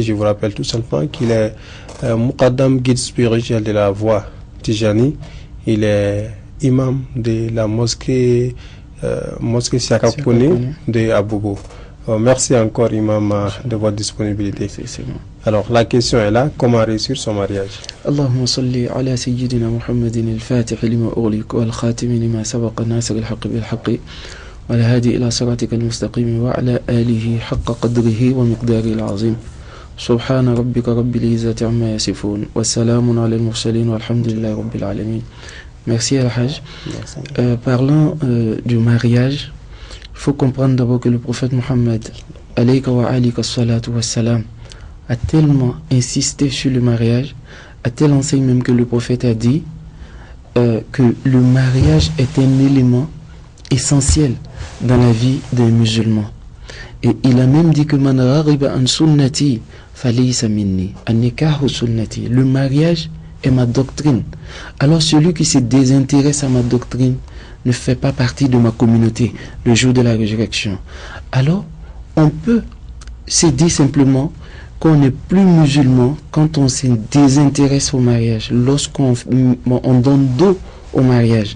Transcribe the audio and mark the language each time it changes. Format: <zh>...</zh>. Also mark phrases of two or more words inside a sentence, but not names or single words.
<fr>Je vous rappelle tout simplement qu'il est Muqaddam, guide spirituel de la voie Tijani. Il est imam de la mosquée Siakakouni de Abobo. Merci encore, imam, de votre disponibilité. C'est bon. Alors, la question est là, comment réussir son mariage?</fr> <ar>اللهم صل على سيدنا محمد الفاتح لما أغلق والخاتم لما سبق ناصر الحق بالحق والهادي إلى صراطك المستقيم وعلى آله حق قدره ومقداره العظيم. سبحان ربك رب العزة عما يصفون وسلام على المرسلين والحمد لله رب العالمين.</ar> <fr>Merci Al-Hajj. Parlons du mariage. Il faut comprendre d'abord que le prophète Mohammed</fr> <ar>عليك وعلى آلك الصلاة والسلام</ar> <fr>a tellement insisté sur le mariage, à telle enseigne même que le prophète a dit que le mariage est un élément essentiel dans la vie d'un musulman. Et il a même dit que</fr> <ar>من رغب عن سنتي فليس مني النكاح سنتي.</ar> <fr>Le mariage est ma doctrine. Alors celui qui se désintéresse à ma doctrine ne fait pas partie de ma communauté le jour de la résurrection. Alors on peut se dire simplement qu'on n'est plus musulman quand on se désintéresse au mariage, lorsqu'on donne dos au mariage.</fr>